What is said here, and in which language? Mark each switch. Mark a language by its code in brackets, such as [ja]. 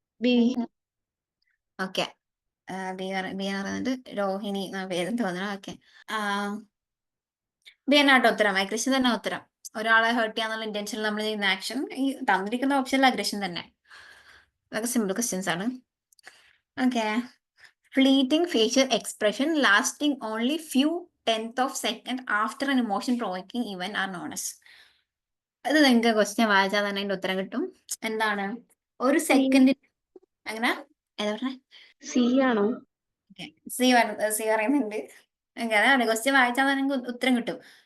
[ml] B. Okay. B പറയുന്നത് രോഹിണി എന്നാ പേര് തോന്നണം. ഓക്കെ. ബി എന്നാട്ടോ ഉത്തരം. അഗ്രഷൻ തന്നെ ഉത്തരം. ഒരാളെ ഹേർട്ട് ചെയ്യാന്നുള്ള ഇന്റൻഷനിൽ നമ്മൾ ചെയ്യുന്ന ആക്ഷൻ ഈ തന്നിരിക്കുന്ന ഓപ്ഷനിൽ അഗ്രഷൻ തന്നെ. അതൊക്കെ സിമ്പിൾ ക്വസ്റ്റ്യൻസ് ആണ്. Okay. [en] Fleeting facial expression lasting only few tenth of second after an emotion provoking event are known as. [ml] അത് നിങ്ങൾക്ക് ക്വസ്റ്റ്യൻ വായിച്ചാൽ തന്നെ അതിന്റെ ഉത്തരം കിട്ടും. എന്താണ്? ഒരു സെക്കൻഡ്. അങ്ങനെ ഏതാ പറഞ്ഞേ? സി ആണോ? സി പറയുന്നുണ്ട്. അതാണ് ക്വസ്റ്റ്യൻ വായിച്ചാൽ തന്നെ നിങ്ങൾക്ക് ഉത്തരം കിട്ടും.